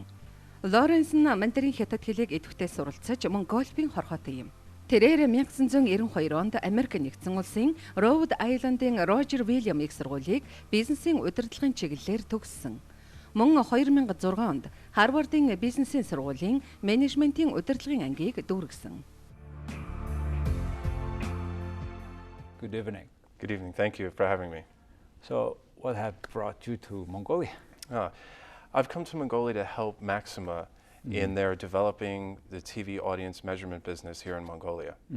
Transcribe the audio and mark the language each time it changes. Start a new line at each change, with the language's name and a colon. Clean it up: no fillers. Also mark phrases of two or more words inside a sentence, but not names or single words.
Mongolian: Лоринс Мандарин хятад хэлийг идэвхтэй суралцаж Монголын хорхоотой юм. Тэрээр 1992 онд Америк нэгдсэн улсын Роуд Айландын Рожер Вильям их сургуулийг бизнесийн удирдлагын чиглэлээр төгссөн. Мөн 2006 онд Харвардын Бизнесийн сургуулийн менежментийн удирдлагын ангийг дүүргэсэн.
English: Good evening. Good evening. Thank you for having me. So, what have brought you to Mongolia? I've come to Mongolia to help Maxima in their developing the TV audience measurement business here in Mongolia.